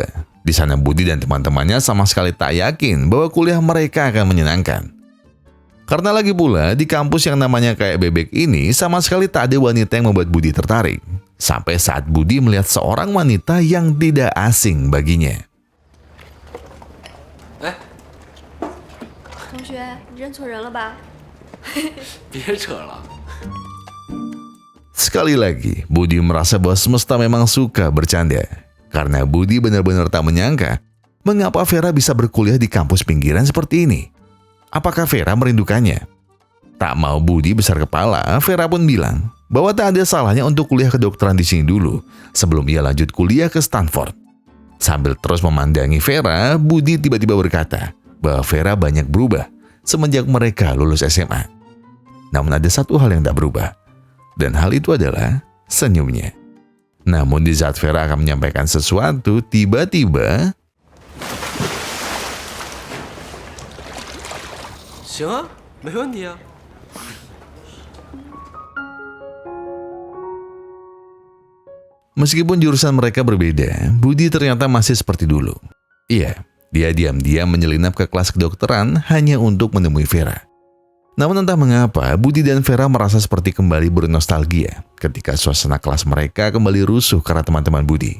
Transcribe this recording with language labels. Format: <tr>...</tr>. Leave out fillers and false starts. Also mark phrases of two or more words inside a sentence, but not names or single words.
<id>Di sana Budi dan teman-temannya sama sekali tak yakin bahwa kuliah mereka akan menyenangkan. Karena lagi pula di kampus yang namanya kayak bebek ini sama sekali tak ada wanita yang membuat Budi tertarik. Sampai saat Budi melihat seorang wanita yang tidak asing baginya.</id> <zh>同学，你认错人了吧？别扯了，</zh> <id>Sekali lagi, Budi merasa bahwa semesta memang suka bercanda. Karena Budi benar-benar tak menyangka mengapa Vera bisa berkuliah di kampus pinggiran seperti ini. Apakah Vera merindukannya? Tak mau Budi besar kepala, Vera pun bilang bahwa tak ada salahnya untuk kuliah kedokteran di sini dulu sebelum ia lanjut kuliah ke Stanford. Sambil terus memandangi Vera, Budi tiba-tiba berkata bahwa Vera banyak berubah semenjak mereka lulus SMA. Namun ada satu hal yang tak berubah, dan hal itu adalah senyumnya. Namun di saat Vera akan menyampaikan sesuatu, tiba-tiba</id> <zh>行啊，没问题啊。</zh> <id>Meskipun jurusan mereka berbeda, Budi ternyata masih seperti dulu. Iya, dia diam-diam menyelinap ke kelas kedokteran hanya untuk menemui Vera. Namun entah mengapa, Budi dan Vera merasa seperti kembali bernostalgia ketika suasana kelas mereka kembali rusuh karena teman-teman Budi.</id>